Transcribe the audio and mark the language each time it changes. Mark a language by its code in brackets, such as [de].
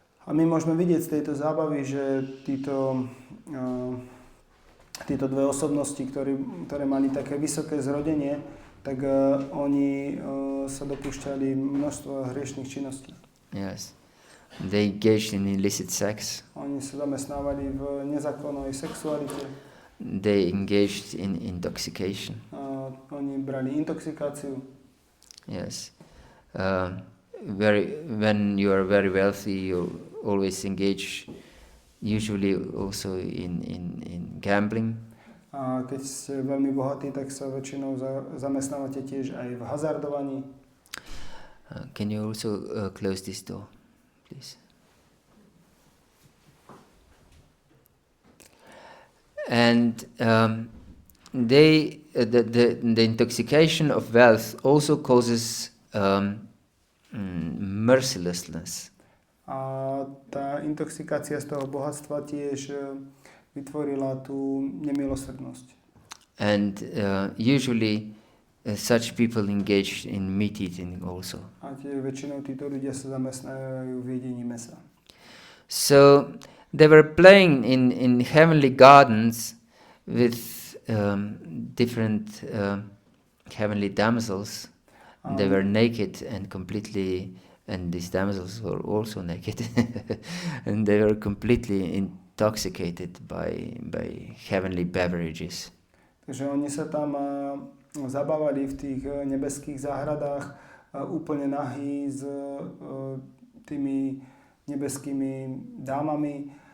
[sk] A my môžeme vidieť z tejto zábavy, že títo dve osobnosti, ktoré mali také vysoké zrodenie, tak oni sa dopúšťali množstvo hriešnych činností. [en] Yes. They engaged in illicit sex. [sk] Oni sa zamestnávali v nezákonnej sexualite. [en] They engaged in intoxication. [sk] Oni brali intoxikáciu. [en] Yes. When you are very wealthy, you always engage, usually also in gambling. [sk] A keď ste veľmi bohatí, tak sa väčšinou zamestnávate tiež aj v hazardovaní. [en] Can you also close this door, please? And the intoxication of wealth also causes mercilessness. [sk] A tá intoxikácia z toho bohatstva tiež vytvorila tú nemilosrdnosť. [en] And usually such people engage in meat eating also. [sk] A väčšinou títo ľudia sa zamestnajú v jedení mesa. [en] So they were playing in heavenly gardens with different heavenly damsels. They were naked and completely, and these damsels were also naked, and they were completely intoxicated by heavenly beverages. [sk] Takže oni sa tam zabávali v tých nebeských záhradách úplne nahý s tými nebeskými dámami